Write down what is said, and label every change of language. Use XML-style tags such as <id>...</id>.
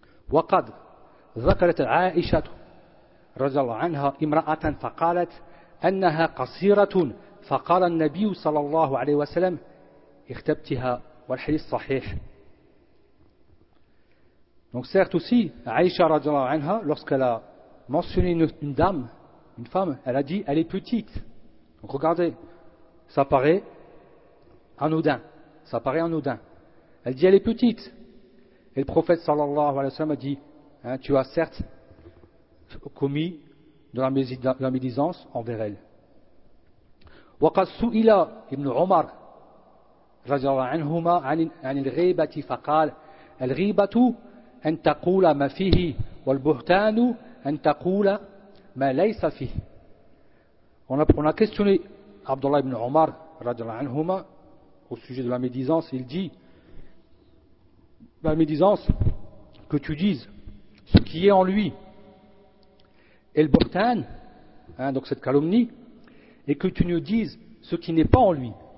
<ar>وقد ذكرت عائشة رضي الله عنها امرأة فقالت أنها قصيرة فقال النبي صلى الله عليه وسلم اختبتها والحديث صحيح.</ar> <fr>Donc certes aussi, Aïcha رضي الله عنها, lorsqu'elle a mentionné une dame, une femme, elle a dit: elle est petite. Donc regardez, ça paraît anodin, ça paraît anodin. Elle dit: elle est petite. Et le prophète sallallahu alayhi wa sallam a dit: hein, tu as certes commis de la médisance envers elle.</fr> <ar>وقد سئل ابن عمر رضي الله عنهما عن الغيبة فقال الغيبة أن تقول ما فيه والبهتان أن تقول ما ليس فيه.</ar> <fr>On a questionné Abdullah ibn Omar رضي الله عنهما au sujet de la médisance. Il dit: la médisance, que tu dises ce qui est en lui, et le burtan, hein, donc cette calomnie, et que tu ne dises ce qui n'est pas en lui.</fr>